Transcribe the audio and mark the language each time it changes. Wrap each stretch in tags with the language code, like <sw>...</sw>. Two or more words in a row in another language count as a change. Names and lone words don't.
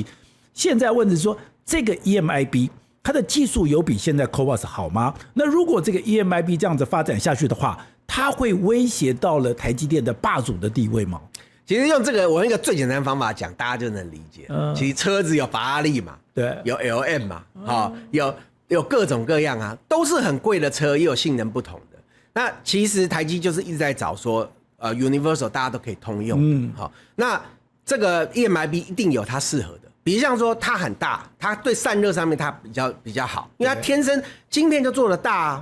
<zh>現在問的是說，這個 EMIB 它的技術有比現在 CoWoS 好嗎？那如果這個 EMIB 這樣子發展下去的話，它會威脅到了台積電的霸主的地位嗎？其實用這個，我用一個最簡單的方法講，大家就能理解。其實車子有法拉利嘛，對，有 LM 嘛，有各種各樣啊，都是很貴的車，也有性能不同的。那其實台積就是一直在找說，Universal 大家都可以通用。好，那這個 EMIB 一定有它適合的，比如像說它很大，它對散熱上面它比較好，因為它天生晶片就做得大啊。</zh>